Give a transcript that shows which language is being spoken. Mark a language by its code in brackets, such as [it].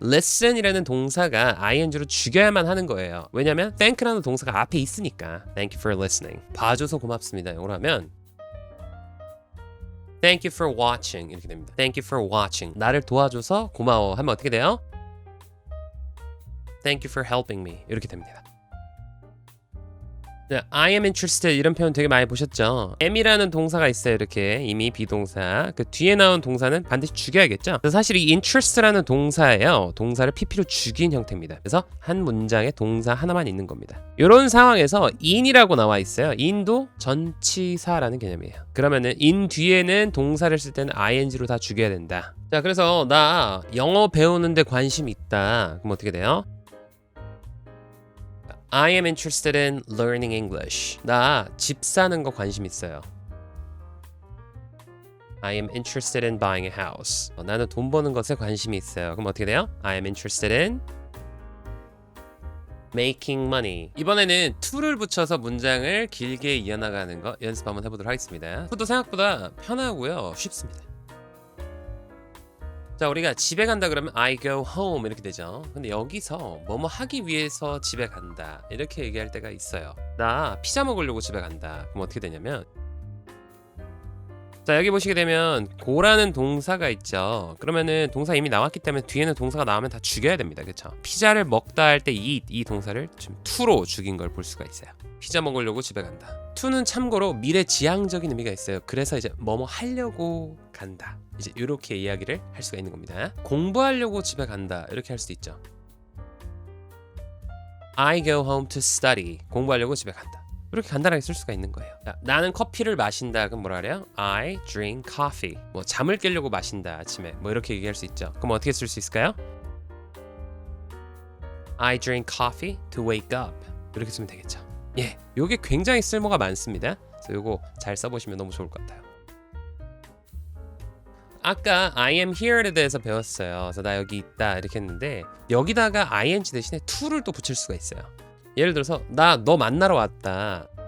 [ko] listen이라는 동사가 ing로 죽여야만 하는 거예요. 왜냐면 thank라는 동사가 앞에 있으니까. [en] Thank you for listening. [ko] 봐줘서 고맙습니다. 이걸 하면 [en] Thank you for watching [ko] 이렇게 됩니다. [en] Thank you for watching. [ko] 나를 도와줘서 고마워 하면 어떻게 돼요? [en] Thank you for helping me [ko] 이렇게 됩니다. [en] I am interested [ko] 이런 표현 되게 많이 보셨죠? am이라는 동사가 있어요. 이렇게 이미 비동사. 그 뒤에 나온 동사는 반드시 죽여야겠죠? 그래서 사실 이 interest라는 동사예요. 동사를 pp로 죽인 형태입니다. 그래서 한 문장에 동사 하나만 있는 겁니다. 이런 상황에서 in이라고 나와 있어요. in도 전치사라는 개념이에요. 그러면은 in 뒤에는 동사를 쓸 때는 ing로 다 죽여야 된다. 자, 그래서 나 영어 배우는데 관심 있다. 그럼 어떻게 돼요? [en] I am interested in learning English. [ko] 나 집 사는 거 관심 있어요. [en] I am interested in buying a house. [ko] 나는 돈 버는 것에 관심이 있어요. 그럼 어떻게 돼요? [en] I am interested in making money. [ko] 이번에는 to를 붙여서 문장을 길게 이어나가는 거 연습 한번 해보도록 하겠습니다. to도 생각보다 편하고요. 쉽습니다. 자, 우리가 집에 간다 그러면 [en] I go home [ko] 이렇게 되죠. 근데 여기서 뭐뭐 하기 위해서 집에 간다 이렇게 얘기할 때가 있어요. 나 피자 먹으려고 집에 간다. 그럼 어떻게 되냐면 자, 여기 보시게 되면 go라는 동사가 있죠. 그러면은 동사 이미 나왔기 때문에 뒤에는 동사가 나오면 다 죽여야 됩니다. 그렇죠? 피자를 먹다 할 때 이 동사를 지금 to로 죽인 걸 볼 수가 있어요. 피자 먹으려고 집에 간다. to는 참고로 미래 지향적인 의미가 있어요. 그래서 이제 뭐뭐 하려고 간다. 이제 이렇게 이야기를 할 수가 있는 겁니다. 공부하려고 집에 간다. 이렇게 할 수도 있죠. [en] I go home to study. [ko] 공부하려고 집에 간다. 이렇게 간단하게 쓸 수가 있는 거예요. 자, 나는 커피를 마신다. 그럼 뭐라 그래요? [en] I drink coffee. [ko] 뭐 잠을 깨려고 마신다. 아침에. 뭐 이렇게 얘기할 수 있죠. 그럼 어떻게 쓸 수 있을까요? [en] I drink coffee to wake up. [ko] 이렇게 쓰면 되겠죠. 예, 요게 굉장히 쓸모가 많습니다. 그래서 요거 잘 써보시면 너무 좋을 것 같아요. 아까 [en] I am here [ko] 에 대해서 배웠어요. 그래서 나 여기 있다 이렇게 했는데 여기다가 ing 대신에 to를 또 붙일 수가 있어요. 예를 들어서 나 너 만나러 왔다.